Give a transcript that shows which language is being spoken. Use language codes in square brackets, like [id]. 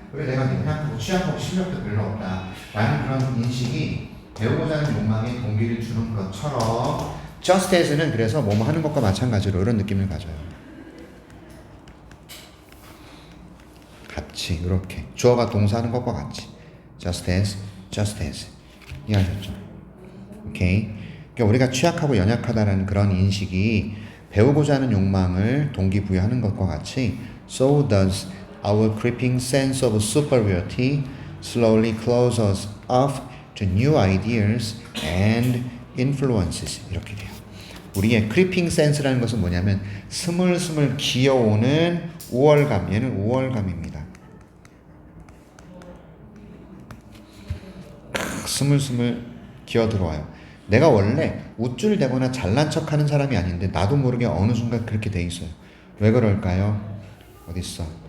[ko] 그래 내가 연약하고 취약하고 실력도 별로 없다. 라는 그런 인식이 배우고자 하는 욕망에 동기를 주는 것처럼 just as 는 그래서 뭐뭐 하는 것과 마찬가지로 이런 느낌을 가져요. 같이 이렇게 주어가 동사하는 것과 같이 just as, just as. 이해하셨죠? 오케이. [en] 그러니까 우리가 취약하고 연약하다는 그런 인식이 배우고자 하는 욕망을 동기부여하는 것과 같이 so does our creeping sense of superiority slowly close us off to new ideas and influences. [ko] 이렇게 돼요. 우리의 creeping sense 라는 것은 뭐냐면 스물스물 기어오는 우월감. 얘는 우월감입니다. 스물스물 기어들어와요. 내가 원래 우쭐대거나 잘난 척하는 사람이 아닌데 나도 모르게 어느 순간 그렇게 돼 있어요. 왜 그럴까요? 어딨어?